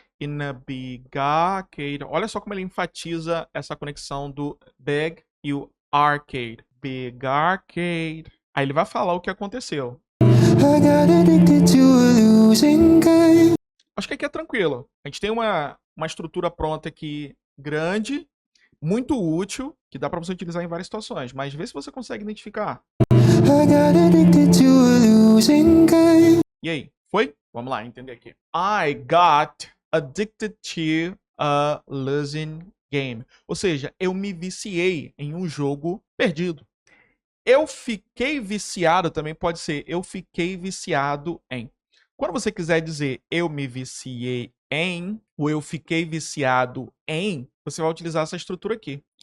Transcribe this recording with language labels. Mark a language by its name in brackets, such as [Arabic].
[English] In a big arcade. [Portuguese] Olha só como ele enfatiza essa conexão do big e o arcade. [English] Big arcade. [Portuguese] Aí ele vai falar o que aconteceu. [English] I got addicted to a losing game. [Portuguese] Acho que aqui é tranquilo. A gente tem uma estrutura pronta aqui grande, muito útil, que dá pra você utilizar em várias situações. Mas vê se você consegue identificar. [English] I got addicted to a losing game. [Portuguese] E aí, foi? Vamos lá, entender aqui. [English] I got addicted to a losing game. [Portuguese] Ou seja, eu me viciei em um jogo perdido. Eu fiquei viciado também pode ser eu fiquei viciado em. Quando você quiser dizer eu me viciei em ou eu fiquei viciado em, você vai utilizar essa estrutura aqui.